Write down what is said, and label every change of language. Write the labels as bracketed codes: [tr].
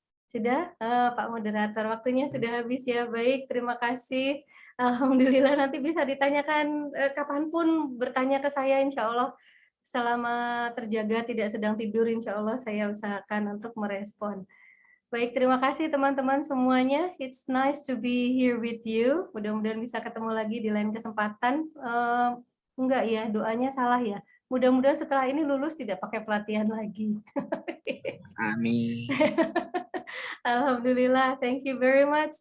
[id] Sudah, Pak Moderator, waktunya sudah habis ya. Baik, terima kasih. Alhamdulillah, nanti bisa ditanyakan kapanpun, bertanya ke saya, insya Allah. Selama terjaga, tidak sedang tidur, insya Allah saya usahakan untuk merespon. Baik, terima kasih teman-teman semuanya. [en] It's nice to be here with you. [id] Mudah-mudahan bisa ketemu lagi di lain kesempatan. Enggak ya, doanya salah ya. Mudah-mudahan setelah ini lulus tidak pakai pelatihan lagi. Amin. [en] Alhamdulillah, thank you very much.